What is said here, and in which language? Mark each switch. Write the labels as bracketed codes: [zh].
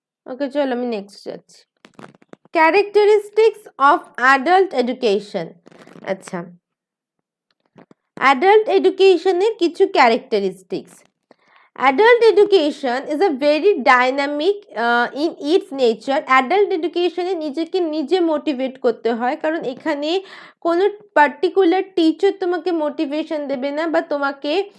[bn] ওকে, চলো আমি নেক্সট যাচ্ছি। [en] Characteristics of adult education. [bn] আচ্ছা, অ্যাডাল্ট এডুকেশনের কিছু characteristics. [en] Adult education is a very dynamic in its nature. [bn] Adult education এ নিজেকে নিজে মোটিভেট করতে হয়, কারণ এখানে কোনো পার্টিকুলার টিচার তোমাকে মোটিভেশন দেবে না বা তোমাকে